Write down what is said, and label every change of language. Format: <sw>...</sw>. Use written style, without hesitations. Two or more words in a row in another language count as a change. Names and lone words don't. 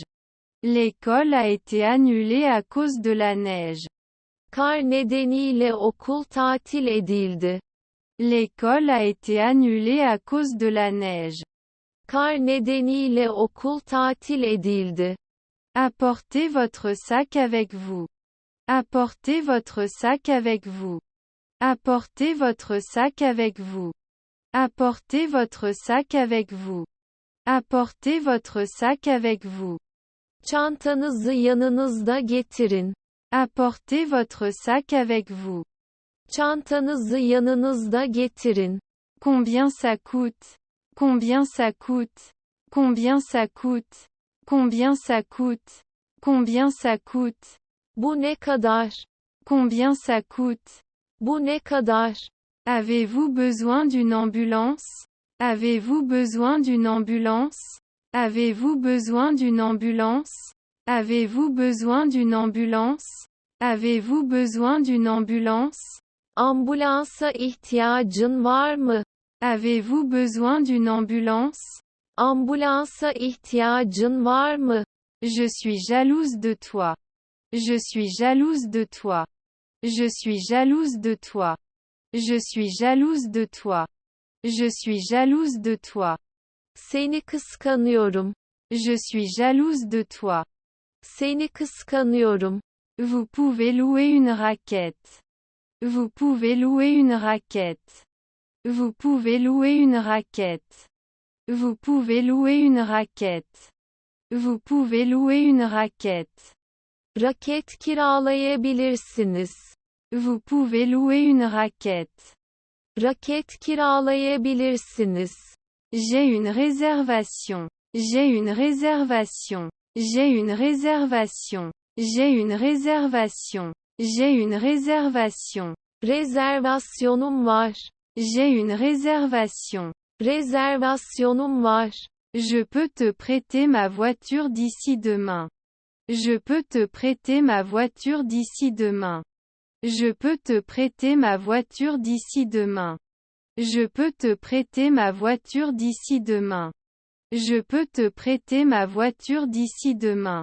<fr>L'école a été annulée à cause de la neige.</fr> <tr>Kar nedeniyle okul tatil edildi.</tr> <fr>L'école a été annulée à cause de la neige.</fr> <tr>Kar nedeniyle okul tatil edildi.</tr> <fr>Apportez votre sac avec vous. Apportez votre sac avec vous. Apportez votre sac avec vous. Apportez votre sac avec vous. Apportez votre sac avec vous.</fr> <tr>Çantanızı yanınızda getirin.</tr> <fr>Apportez votre sac avec vous.</fr> <tr>Çantanızı yanınızda getirin.</tr> <fr>Combien ça coûte? Combien ça coûte? Combien ça coûte? Combien ça coûte? Combien ça coûte?</fr> <tr>Bu ne kadar?</tr> <fr>Combien ça coûte?</fr> <tr>Bu ne kadar?</tr> <fr>Avez-vous besoin d'une ambulance? Avez-vous besoin d'une ambulance? Avez-vous besoin d'une ambulance? Avez-vous besoin d'une ambulance? Avez-vous besoin d'une ambulance?</fr> <tr>Ambulansa ihtiyacın var mı?</tr> <fr>Avez-vous besoin d'une ambulance?</fr> <tr>Ambulansa ihtiyacın var mı?</tr> <fr>Je suis jalouse de toi. Je suis jalouse de toi. Je suis jalouse de toi. Je suis jalouse de toi. Je suis jalouse de toi.</fr> <tr>Seni kıskanıyorum.</tr> <fr>Je suis jalouse de toi.</fr> <tr>Seni kıskanıyorum.</tr> <fr>Vous pouvez louer une raquette. Vous pouvez louer une raquette. Vous pouvez louer une raquette. Vous pouvez louer une raquette. Vous pouvez louer une raquette.</fr> <tr>Raket kiralayabilirsiniz.</tr> <fr>Vous pouvez louer une raquette.</fr> <tr>Raket kiralayabilirsiniz.</tr> <fr>J'ai une réservation. J'ai une réservation. J'ai une réservation. J'ai une réservation. J'ai une réservation.</fr> <tr>Rezervasyonum var.</tr> <fr>J'ai une réservation.</fr> <tr>Rezervasyonum var.</tr> <fr>Je peux te prêter ma voiture d'ici demain. Je peux te prêter ma voiture d'ici demain. Je peux te prêter ma voiture d'ici demain. Je peux te prêter ma voiture d'ici demain. Je peux te prêter ma voiture d'ici demain.</fr>